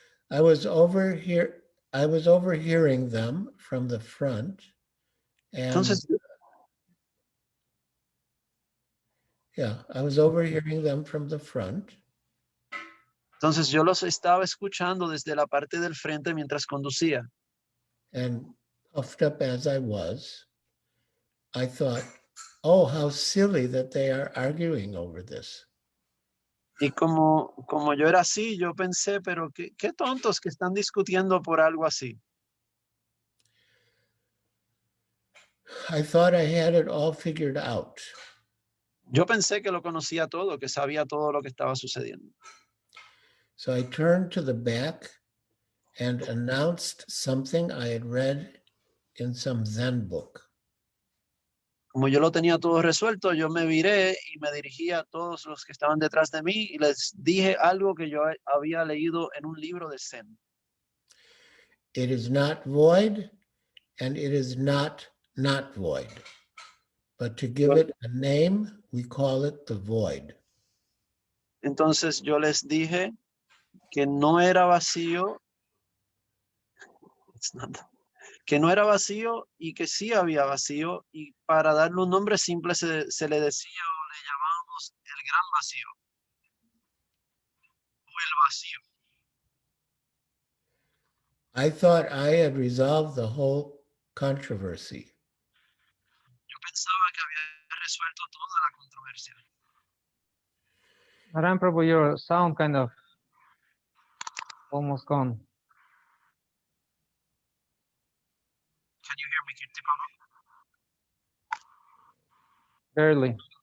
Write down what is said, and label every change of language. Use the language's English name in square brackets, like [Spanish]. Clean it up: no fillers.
[English] I was overhearing them from the front, and [Spanish] Entonces, [English] I was overhearing them from the front. [Spanish] entonces yo los estaba escuchando desde la parte del frente mientras conducía. [English] And puffed up as I was, I thought, oh, how silly that they are arguing over this. [Spanish] Y como yo era así, yo pensé, pero qué tontos que están discutiendo por algo así. [English] I thought I had it all figured out. [Spanish] Yo pensé que lo conocía todo, que sabía todo lo que estaba sucediendo. [English] So I turned to the back and announced something I had read in some Zen book. [Spanish] Como yo lo tenía todo resuelto, yo me viré y me dirigí a todos los que estaban detrás de mí y les dije algo que yo había leído en un libro de Zen. [English] It is not void, and it is not void. But to give it a name, we call it the void. [Spanish] Entonces yo les dije que no era vacío, que no era vacío y que sí había vacío, y para darle un nombre simple se le decía o le llamábamos el gran vacío o el vacío. [English] I thought I had resolved the whole controversy. [Spanish] Yo pensaba que había resuelto toda la controversia. [English] Maran Prabhu, your sound kind of almost gone. Can you hear me, Kirti Prabhu? Barely.